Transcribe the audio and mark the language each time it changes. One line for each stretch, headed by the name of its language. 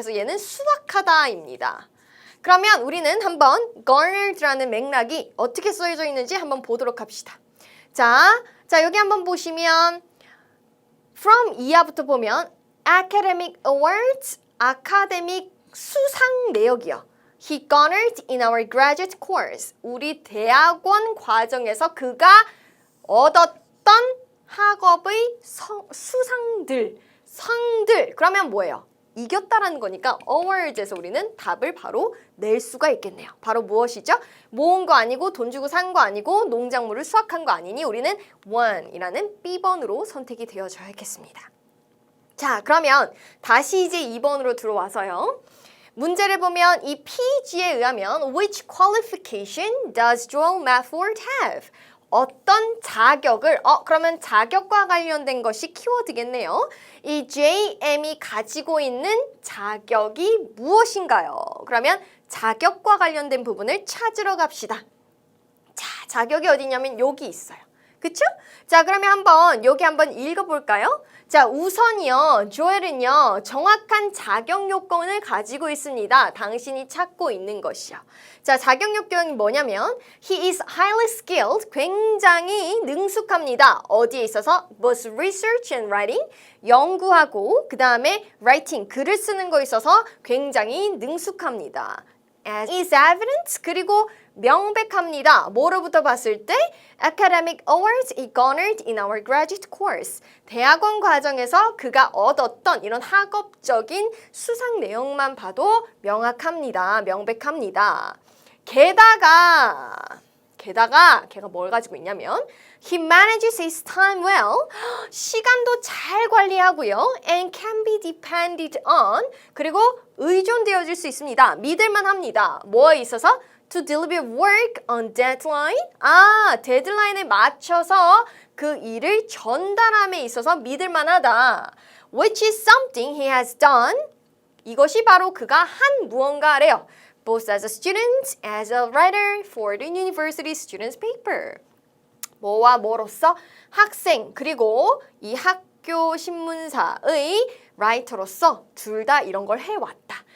Korean: 그래서 얘는 수확하다입니다. 그러면 우리는 한번 garnered라는 맥락이 어떻게 쓰여져 있는지 한번 보도록 합시다. 자, 여기 한번 보시면 from 이하부터 보면
English: academic awards,
Korean: 아카데믹 수상 내역이요.
English: He garnered in our graduate course.
Korean: 우리 대학원 과정에서 그가 얻었던 학업의 수상들, 상들. 그러면 뭐예요? 이겼다라는 거니까 awards에서 우리는 답을 바로 낼 수가 있겠네요. 바로 무엇이죠? 모은 거 아니고 돈 주고 산 거 아니고 농작물을 수확한 거 아니니 우리는 one이라는 B번으로 선택이 되어줘야겠습니다. 자, 그러면 다시 이제 2번으로 들어와서요. 문제를 보면 이 PG에 의하면
English: Which qualification does Joel Matford have?
Korean: 어떤 자격을, 그러면 자격과 관련된 것이 키워드겠네요. 이 JM이 가지고 있는 자격이 무엇인가요? 그러면 자격과 관련된 부분을 찾으러 갑시다. 자, 자격이 어디냐면 여기 있어요. 그쵸? 자, 그러면 여기 한번 읽어볼까요? 자, 우선이요, 조엘은요, 정확한 자격 요건을 가지고 있습니다. 당신이 찾고 있는 것이요. 자, 자격 요건이 뭐냐면
English: He is highly skilled,
Korean: 굉장히 능숙합니다. 어디에 있어서?
English: Both research and writing,
Korean: 연구하고 그 다음에 writing, 글을 쓰는 거에 있어서 굉장히 능숙합니다.
English: As is evident,
Korean: 그리고 명백합니다. 뭐로부터 봤을 때?
English: Academic awards he garnered in our graduate course.
Korean: 대학원 과정에서 그가 얻었던 이런 학업적인 수상 내용만 봐도 명확합니다. 명백합니다. 게다가 걔가 뭘 가지고 있냐면
English: He manages his time well.
Korean: 시간도 잘 관리하고요.
English: And can be depended on.
Korean: 그리고 의존되어질 수 있습니다. 믿을만 합니다. 뭐에 있어서?
English: to deliver work on deadline.
Korean: 아, 데드라인에 맞춰서 그 일을 전달함에 있어서 믿을 만하다.
English: Which is something he has done.
Korean: 이것이 바로 그가 한 무언가래요.
English: Both as a student, as a writer for the university student's paper.
Korean: 뭐와 뭐로서? 학생 그리고 이 학교 신문사의 라이터로서 둘 다 이런 걸 해왔다.